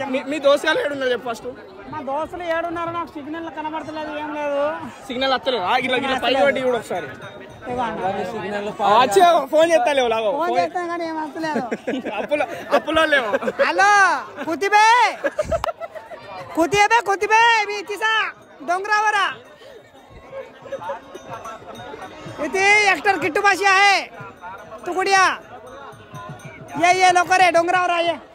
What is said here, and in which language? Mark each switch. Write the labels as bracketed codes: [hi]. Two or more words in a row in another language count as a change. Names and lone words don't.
[te] మీ దోస్తులు ఏడున్నారు చెప్పు ఫస్ట్. మా దోస్తులు ఏడున్నారు, నాకు సిగ్నల్ కనబడతలేదు, ఏం లేదు. సిగ్నల్ వస్తలేదు? ఇట్లా పైకి పట్టి కూడా ఒకసారి ఫోన్ చేస్తాను కానీ ఏం వస్తలేదు. అప్పులో లేవు. [mr] హలో కుతిబే मी तिसा डोंगरावर इथे एक्टर किट्टू पाशी आहे तुकड्या ये लवकर आहे डोंगरावर आहे.